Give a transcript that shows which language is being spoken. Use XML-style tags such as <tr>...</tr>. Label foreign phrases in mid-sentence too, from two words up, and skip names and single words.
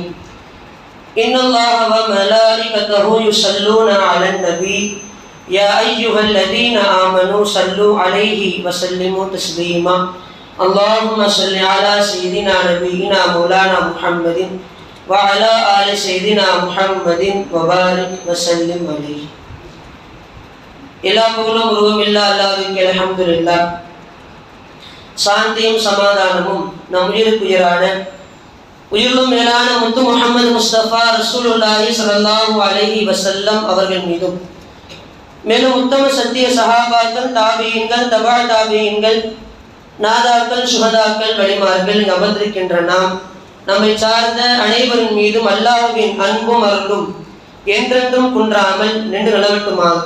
<ar>إن الله وملائكته يصلون على النبي يا أيها الذين آمنوا صلوا عليه وسلموا تسليما. اللهم صل على سيدنا نبينا مولانا محمد وعلى آل سيدنا محمد وبارك وسلم عليه.</ar> <ta>எல்லா புகழும் உருவமில்லா அல்லாஹ்வுக்கே அல்ஹம்துலில்லாஹ். சாந்தியும் சமாதானமும் நம் உயிருக்குயிரான உயிரிலும் மேலான முத்து முஹம்மது முஸ்தபா</ta> <ar>رسول الله صلى الله عليه وسلم</ar> <ta>அவர்கள் மீதும், மேலும் உத்தம சத்திய சஹாபாக்கள், தாபியீன்கள், தபா தாபியீன்கள், நாதாக்கள், சுஹதாக்கள், வலிமார்கள் அமர்ந்திருக்கின்ற நாம், நம்மை சார்ந்த அனைவரின் மீதும் அல்லாஹ்வின் அன்பும் அருளும் என்றென்றும் குன்றாமல் நின்று நிலவட்டுமாக.</ta>